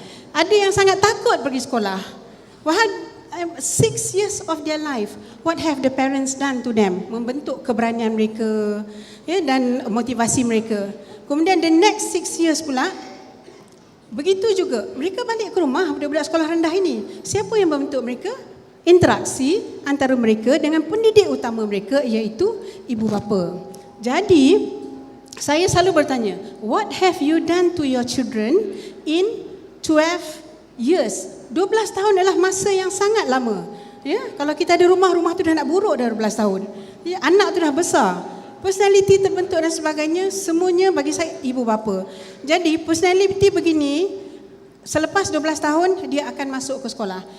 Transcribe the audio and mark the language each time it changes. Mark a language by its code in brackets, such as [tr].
[ms] Ada yang sangat takut pergi sekolah. [en] 6 years of their life, what have the parents done to them? [ms] Membentuk keberanian mereka ya, dan motivasi mereka. Kemudian [en] the next 6 years [ms] pula, begitu juga. Mereka balik ke rumah, budak-budak sekolah rendah ini. Siapa yang membentuk mereka? Interaksi antara mereka dengan pendidik utama mereka, iaitu ibu bapa. Jadi, saya selalu bertanya, [en] what have you done to your children in 12 years? [ms] 12 tahun adalah masa yang sangat lama. Ya, kalau kita ada rumah tu dah nak buruk dah 12 tahun. Ya, anak tu dah besar. Personality terbentuk dan sebagainya, semuanya bagi saya ibu bapa. Jadi personality begini, selepas 12 tahun dia akan masuk ke sekolah.